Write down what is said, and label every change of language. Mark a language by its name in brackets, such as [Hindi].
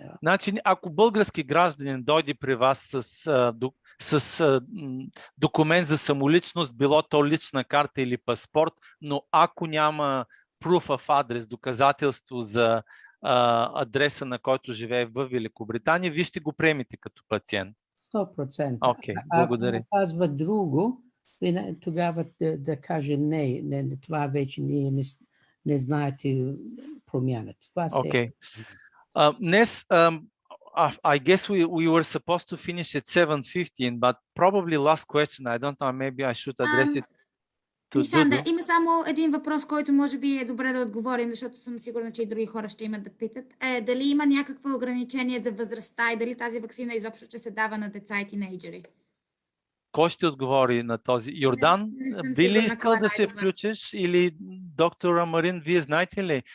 [Bulgarian] Значи, ако български гражданин дойде при вас с документ за самоличност, било то лична карта или паспорт, но ако няма [English] proof of address, [Bulgarian] доказателство за адреса, на който живее в Великобритания, вие ще го приемете като пациент. 100%. Окей, благодаря. Ако казва друго, тогава да каже не, това вече не знаете промяната. Окей. Днес, [English] I guess we were supposed to finish at 7:15, but probably last question, I don't know, maybe I should address it to Dudu. [Bulgarian] Има само един въпрос, който може би е добре да отговорим, защото съм сигурна, че и други хора ще имат да питат. Дали има някакво ограничение за възрастта и дали тази ваксина изобщо ще се дава на деца и тинейджери? Кой ще отговори на този? Йордан, би ли искал да се включиш? Или доктор Амарин, вие знаете ли?